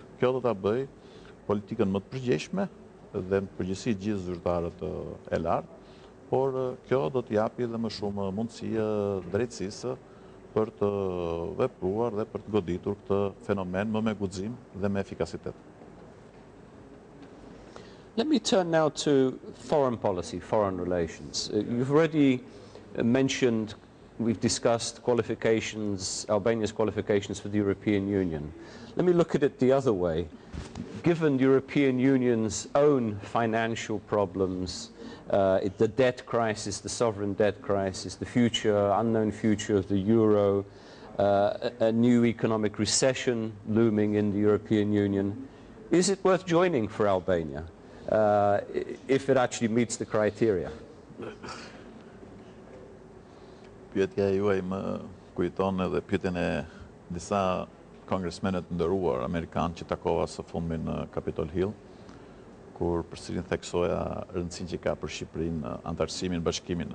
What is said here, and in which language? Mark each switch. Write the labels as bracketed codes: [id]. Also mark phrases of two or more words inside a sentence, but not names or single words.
[sq] Kjo do ta bëj politikën më të përgjegjshme dhe në përgjithësi gjithë zyrtarët e lartë, por kjo do të japi edhe më shumë mundësi drejtësisë për të vepruar dhe për të goditur këtë fenomen më me guxim dhe me efikasitet. [en] Let me turn now to foreign policy, foreign relations. You've already mentioned, we've discussed qualifications, Albania's qualifications for the European Union. Let me look at it the other way. Given the European Union's own financial problems, the debt crisis, the sovereign debt crisis, the future, unknown future of the euro, a new economic recession looming in the European Union, is it worth joining for Albania if it actually meets the criteria? [sq] Pyetja juaj më kujton edhe pyetjen e disa kongresmenët nderuar amerikanë që takova së fundmi në Capitol Hill, kur përsërin theksoja rëndësinë që ka për Shqipërinë antarësimin Bashkimin